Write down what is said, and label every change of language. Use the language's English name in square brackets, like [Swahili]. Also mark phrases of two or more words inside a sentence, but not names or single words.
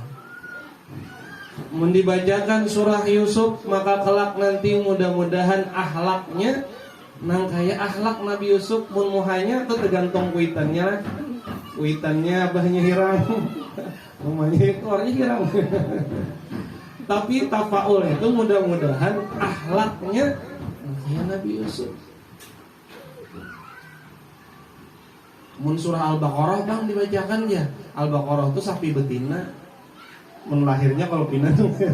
[Banjar] Mun dibacakan surah Yusuf maka kelak nanti mudah-mudahan akhlaknya nang kaya akhlak Nabi Yusuf. Mun muhanya itu tergantung kuitannya. Kuitannya abahnya hiram, mamanya itu orangnya hiram. [Indonesian] Tapi tafaul itu mudah-mudahan akhlaknya kayak Nabi Yusuf. [Banjar] Mun surah Al-Baqarah bang dibacakan ya. Al-Baqarah itu sapi betina. Mun lahirnya kalau pina tuh.